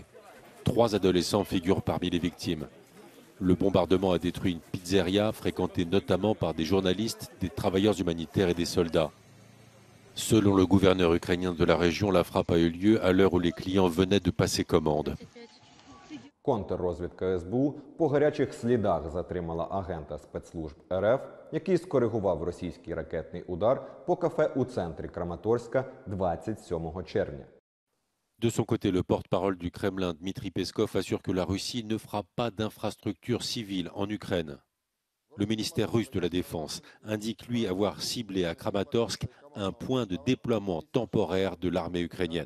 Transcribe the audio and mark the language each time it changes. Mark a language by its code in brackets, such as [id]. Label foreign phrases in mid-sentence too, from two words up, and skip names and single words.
[fr] 3 adolescents figurent parmi les victimes. Le bombardement a détruit une pizzeria fréquentée notamment par des journalistes, des travailleurs humanitaires et des soldats. Selon le gouverneur ukrainien de la région, la frappe a eu lieu à l'heure où les clients venaient de passer commande. [uk] Контррозвідка СБУ по гарячих слідах затримала агента спецслужб РФ, який скоригував російський ракетний удар по кафе у центрі Краматорська 27 червня. [fr] De son côté, le porte-parole du Kremlin, Dmitry Peskov, assure que la Russie ne fera pas d'infrastructures civiles en Ukraine. Le ministère russe de la Défense indique lui avoir ciblé à Kramatorsk un point de déploiement temporaire de l'armée ukrainienne.